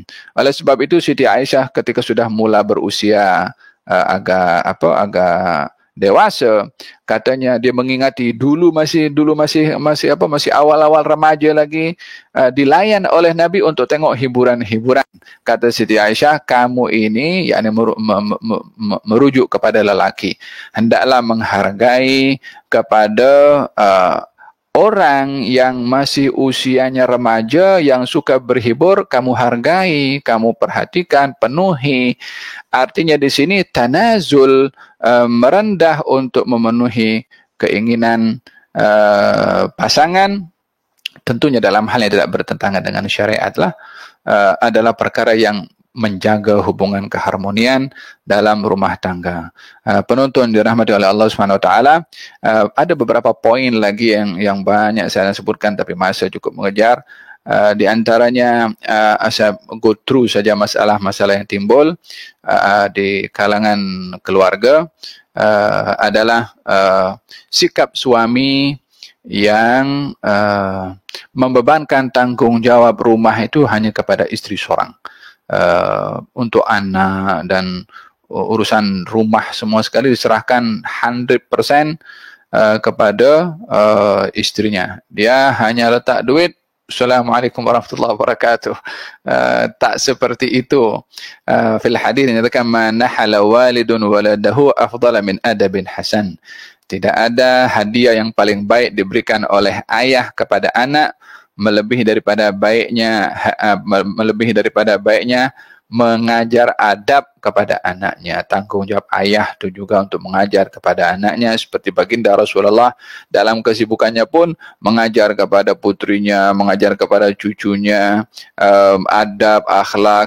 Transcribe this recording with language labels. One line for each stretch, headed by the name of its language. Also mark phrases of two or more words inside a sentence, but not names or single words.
Malay: Oleh sebab itu Siti Aisyah ketika sudah mula berusia agak dewasa, katanya dia mengingati dulu masih awal-awal remaja lagi, dilayan oleh Nabi untuk tengok hiburan-hiburan. Kata Siti Aisyah, kamu ini yakni merujuk kepada lelaki, hendaklah menghargai kepada orang yang masih usianya remaja, yang suka berhibur, kamu hargai, kamu perhatikan, penuhi. Artinya di sini tanazul, merendah untuk memenuhi keinginan pasangan, tentunya dalam hal yang tidak bertentangan dengan syariat lah, adalah perkara yang menjaga hubungan keharmonian dalam rumah tangga. Penonton dirahmati oleh Allah
Arabic: سبحانه وتعالى,
Malay: ada beberapa poin lagi yang banyak saya sebutkan tapi masa cukup mengejar. Di antaranya saya
English: go through
Malay: saja masalah-masalah yang timbul di kalangan keluarga, adalah sikap suami yang membebankan tanggungjawab rumah itu hanya kepada istri seorang. Untuk anak dan urusan rumah semua sekali diserahkan 100% kepada istrinya. Dia hanya letak duit,
Arabic: السلام عليكم ورحمة الله وبركاته.
Malay: Tak seperti itu.
Arabic: في الحديث
Malay: dinyatakan,
Arabic: من نحل والد ولده أفضل من أدب حسن.
Malay: Tidak ada hadiah yang paling baik diberikan oleh ayah kepada anak melebihi daripada baiknya mengajar adab kepada anaknya. Tanggung jawab ayah itu juga untuk mengajar kepada anaknya, seperti baginda Rasulullah dalam kesibukannya pun mengajar kepada putrinya, mengajar kepada cucunya, adab, akhlak.